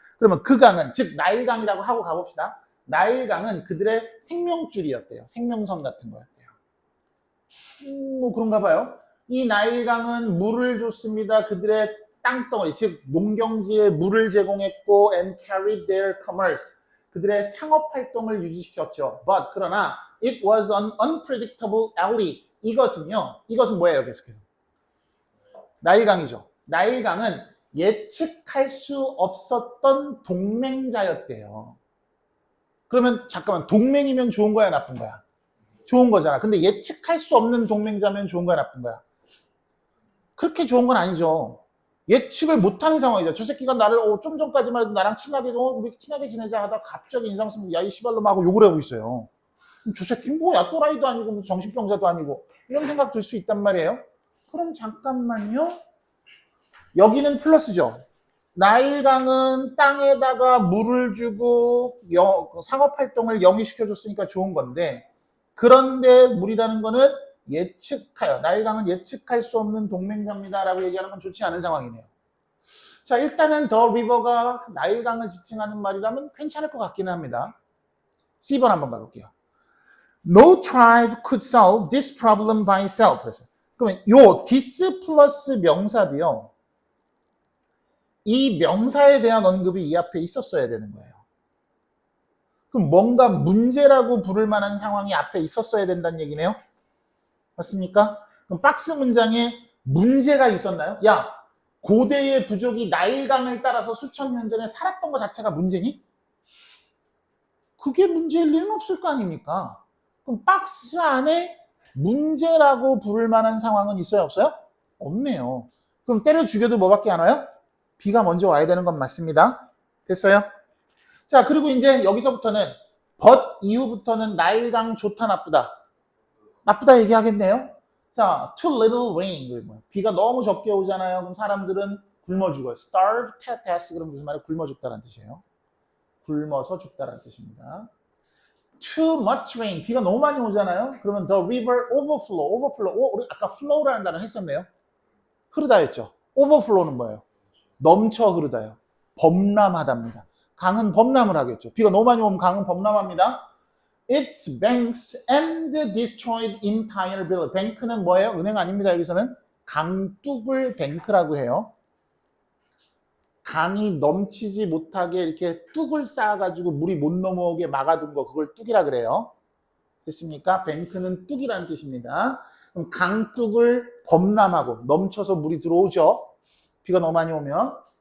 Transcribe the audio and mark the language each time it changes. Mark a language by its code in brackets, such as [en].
[ko] 그러면 그 강은, 즉 나일강이라고 하고 가봅시다. 나일강은 그들의 생명줄이었대요. 생명선 같은 거였대요. 뭐 그런가 봐요. 이 나일강은 물을 줬습니다. 그들의 땅덩어리, 즉 농경지에 물을 제공했고 [en] and carried their commerce. [ko] 그들의 상업 활동을 유지시켰죠. [en] But [ko] 그러나 [en] it was an unpredictable ally. [ko] 이것은 뭐예요? 계속해서 나일강이죠. 나일강은 예측할 수 없었던 동맹자였대요. 그러면 잠깐만, 동맹이면 좋은 거야 나쁜 거야? 좋은 거잖아. 근데 예측할 수 없는 동맹자면 좋은 거야 나쁜 거야? 그렇게 좋은 건 아니죠. 예측을 못하는 상황이죠. 저 새끼가 나를 좀 전까지만 해도 나랑 친하게 우리 친하게 지내자 하다 갑자기 인상 쓰면 야이 씨발놈 하고 욕을 하고 있어요. 저 새끼 뭐야, 또라이도 아니고 정신병자도 아니고 이런 생각 들 수 있단 말이에요. 그럼 잠깐만요. 여기는 플러스죠. 나일강은 땅에다가 물을 주고 상업활동을 영위시켜줬으니까 좋은 건데, 그런데 물이라는 거는 나일강은 예측할 수 없는 동맹자입니다 라고 얘기하는 건 좋지 않은 상황이네요. 자, 일단은 더 리버가 나일강을 지칭하는 말이라면 괜찮을 것 같기는 합니다. C번 한번 가볼게요. [en] No tribe could solve this problem by itself. [ko] 그러면 요 this 플러스 명사도요, 이 명사에 대한 언급이 이 앞에 있었어야 되는 거예요. 그럼 뭔가 문제라고 부를 만한 상황이 앞에 있었어야 된다는 얘기네요. 맞습니까? 그럼 박스 문장에 문제가 있었나요? 야, 고대의 부족이 나일강을 따라서 수천 년 전에 살았던 것 자체가 문제니? 그게 문제일 리는 없을 거 아닙니까? 그럼 박스 안에 문제라고 부를 만한 상황은 있어요, 없어요? 없네요. 그럼 때려 죽여도 뭐밖에 안 와요? B가 먼저 와야 되는 건 맞습니다. 됐어요? 자, 그리고 이제 여기서부터는 but 이후부터는 나일강 좋다 나쁘다. 나쁘다 얘기하겠네요. 자, [en] too little rain. [ko] 비가 너무 적게 오잖아요. 그럼 사람들은 굶어 죽어요. [en] starve to death. [ko] 그럼 무슨 말이에요? 굶어 죽다라는 뜻이에요. 굶어서 죽다라는 뜻입니다. [en] too much rain. [ko] 비가 너무 많이 오잖아요. 그러면 [en] the river overflow. [ko] 우리 아까 flow라는 단어 했었네요. 흐르다 했죠. overflow는 뭐예요? 넘쳐 흐르다요. 범람하답니다. 강은 범람을 하겠죠. 비가 너무 많이 오면 강은 범람합니다. [en] Its banks and destroyed entire village. [ko] 뱅크는 뭐예요? 은행 아닙니다. 여기서는 강둑을 뱅크라고 해요. 강이 넘치지 못하게 이렇게 뚝을 쌓아가지고 물이 못 넘어오게 막아둔 거, 그걸 뚝이라 그래요. 됐습니까? 뱅크는 뚝이라는 뜻입니다. 그럼 강둑을 범람하고 넘쳐서 물이 들어오죠. 비가 너무 많이 오면.